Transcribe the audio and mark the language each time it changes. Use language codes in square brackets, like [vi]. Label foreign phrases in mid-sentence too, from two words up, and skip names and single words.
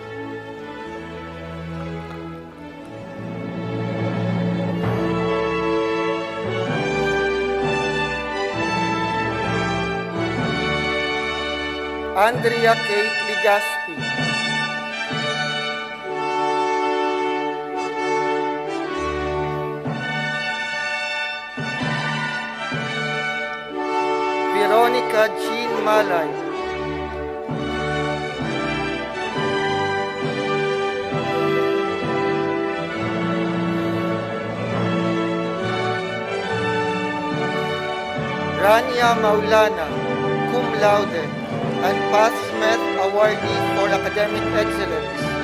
[en] Andrea Kate Ligaspi. Veronica Jean Malay. Rania Maulana, cum laude, and Pat Smith Awardee for Academic Excellence.